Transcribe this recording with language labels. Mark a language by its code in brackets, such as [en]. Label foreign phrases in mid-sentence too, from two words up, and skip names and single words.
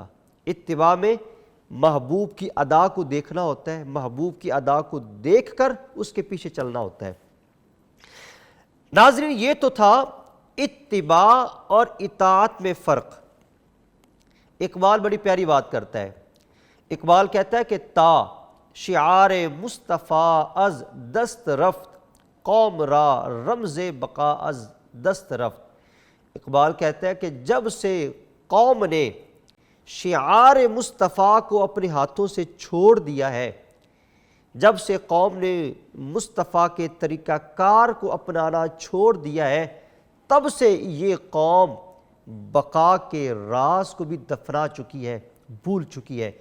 [ur] اتباع میں محبوب کی ادا کو دیکھنا ہوتا ہے، محبوب کی ادا کو دیکھ کر اس کے پیچھے چلنا ہوتا ہے۔ ناظرین، یہ تو تھا اتباع اور اطاعت میں فرق۔ اقبال بڑی پیاری بات کرتا ہے۔ اقبال کہتا ہے کہ [fa] تا شعار مصطفیٰ از دست رفت، قوم را رمز بقا از دست رفت۔ [ur] اقبال کہتا ہے کہ جب سے قوم نے شعار مصطفیٰ کو اپنے ہاتھوں سے چھوڑ دیا ہے، جب سے قوم نے مصطفیٰ کے طریقہ کار کو اپنانا چھوڑ دیا ہے، تب سے یہ قوم بقا کے راز کو بھی دفنا چکی ہے، بھول چکی ہے۔